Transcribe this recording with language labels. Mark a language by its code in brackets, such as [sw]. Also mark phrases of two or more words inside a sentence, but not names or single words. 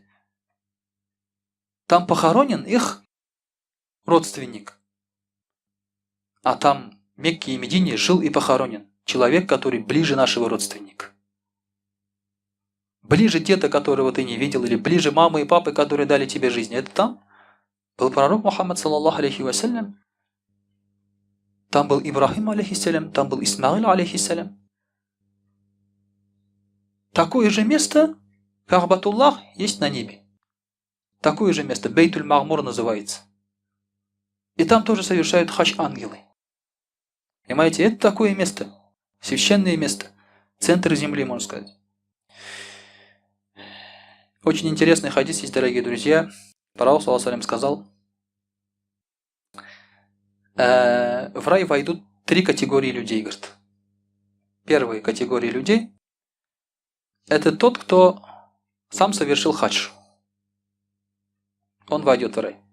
[ru] Там похоронен их родственник, а там в Мекке и Медине жил и похоронен человек, который ближе нашего родственника. Ближе деда, которого ты не видел, или ближе мамы и папы, которые дали тебе жизнь. Это там был пророк Мухаммад, [ar] صلى الله عليه وسلم. [ru] Там был Ибрахим, алейхиссалям, там был Исмаил, алейхиссалям. Такое же место, Ка'батуллах, есть на небе. Такое же место, Бейтуль-Магмур называется. И там тоже совершают хадж ангелы. Понимаете, это такое место, священное место, центр земли, можно сказать. Очень интересный хадис есть, дорогие друзья. Пророк, [ar] صلى الله عليه وسلم, [ru] сказал, в рай войдут 3 категории людей, говорит. Первая категория людей – это тот, кто сам совершил хадж. Он войдет в рай.